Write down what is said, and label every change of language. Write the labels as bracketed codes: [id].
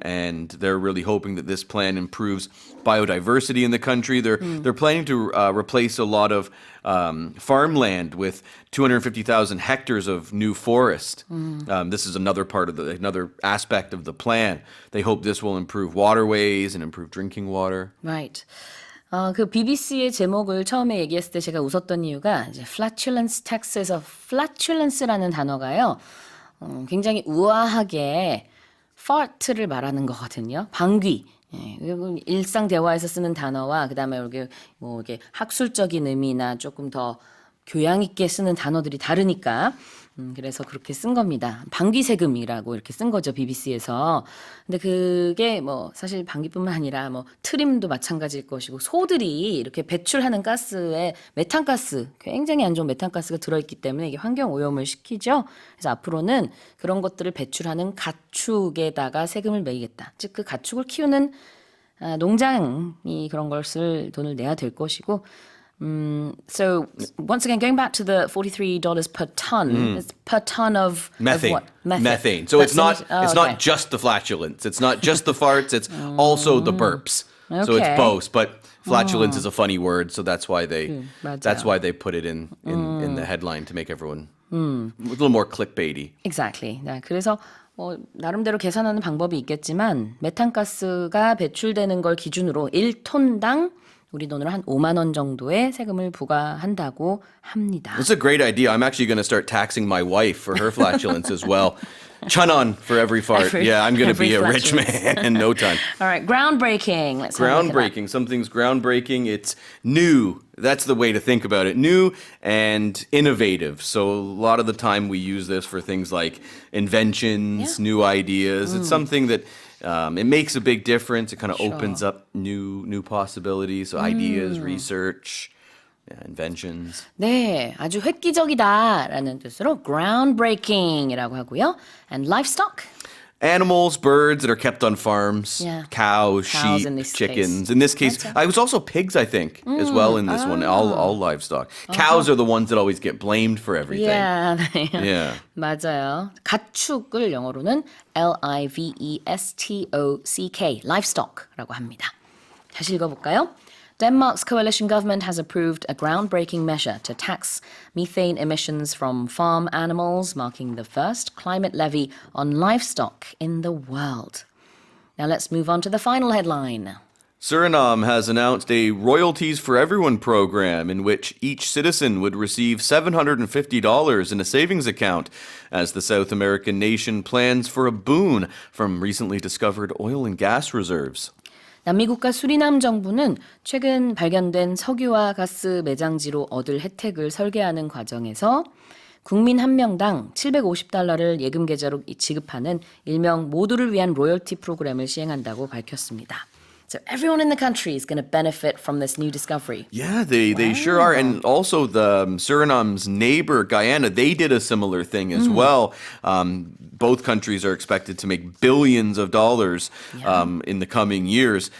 [en] And they're really hoping that this plan improves biodiversity in the country. They're planning to replace a lot of farmland with 250,000 hectares of new forest. This is another part of another aspect of the plan. They hope this will improve waterways and improve drinking water. Right. [ko] 그 BBC의 제목을 처음에 얘기했을 때 제가 웃었던 이유가 이제 flatulence tax에서 flatulence라는 단어가요. 굉장히 우아하게 fart를 말하는 거거든요. 방귀. 예, 그리고 일상 대화에서 쓰는 단어와 그다음에 이렇게 뭐 이게 학술적인 의미나 조금 더 교양 있게 쓰는 단어들이 다르니까 그래서 그렇게 쓴 겁니다. 방귀세금이라고 이렇게 쓴 거죠, BBC에서. 근데 그게 뭐 사실 방귀뿐만 아니라 뭐 트림도 마찬가지일 것이고 소들이 이렇게 배출하는 가스에 메탄가스, 굉장히 안 좋은 메탄가스가 들어있기 때문에 이게 환경 오염을 시키죠. 그래서 앞으로는 그런 것들을 배출하는 가축에다가 세금을 매기겠다. 즉 그 가축을 키우는 농장이 그런 것을 돈을 내야 될 것이고 [en] so once again, going back to the $43 per ton, it's per ton of Methane. Of what? Methane. So it's not not just the flatulence. It's not just the farts. It's also the burps. So it's Okay. both. But flatulence is a funny word, so that's why they [ko] 맞아요. [en] put it in the headline to make everyone a little more clickbaity. Exactly. [ko] 네, 그래서 나름대로 계산하는 방법이 있겠지만 메탄가스가 배출되는 걸 기준으로 1톤당 우리 돈으로 한 5만 원 정도의 세금을 부과한다고 합니다. [en] It's a great idea. I'm actually going to start taxing my wife for her flatulence as well. Chun-on for every fart. I'm going to be a rich man in no time. All right, groundbreaking. Let's have a look at that. Groundbreaking. Something's groundbreaking. It's new. That's the way to think about it. New and innovative. So a lot of the time we use this for things like inventions, new ideas. It's something that it makes a big difference. It kind of opens up new possibilities, so ideas, research, inventions. [ko] 네, 아주 획기적이다라는 뜻으로 groundbreaking이라고 하고요. [en] And livestock. Animals, birds that are kept on farms, Yeah. cows, Cows sheep, in this chickens. case. In this case, I was also pigs, I think, as well in this one. All livestock. Cows are the ones that always get blamed for everything. Yeah. Yeah. [ko] 맞아요. 가축을 영어로는 livestock, livestock라고 합니다. 다시 읽어볼까요? [en] Denmark's coalition government has approved a groundbreaking measure to tax methane emissions from farm animals, marking the first climate levy on livestock in the world. Now let's move on to the final headline. Suriname has announced a Royalties for Everyone program in which each citizen would receive $750 in a savings account as the South American nation plans for a boon from recently discovered oil and gas reserves. [ko] 남미국가 수리남 정부는 최근 발견된 석유와 가스 매장지로 얻을 혜택을 설계하는 과정에서 국민 한 명당 $750를 예금 계좌로 지급하는 일명 모두를 위한 로열티 프로그램을 시행한다고 밝혔습니다. [en] So everyone in the country is going to benefit from this new discovery. Yeah, they sure are. And also the Suriname's neighbor, Guyana, they did a similar thing as well. Both countries are expected to make billions of dollars in the coming years.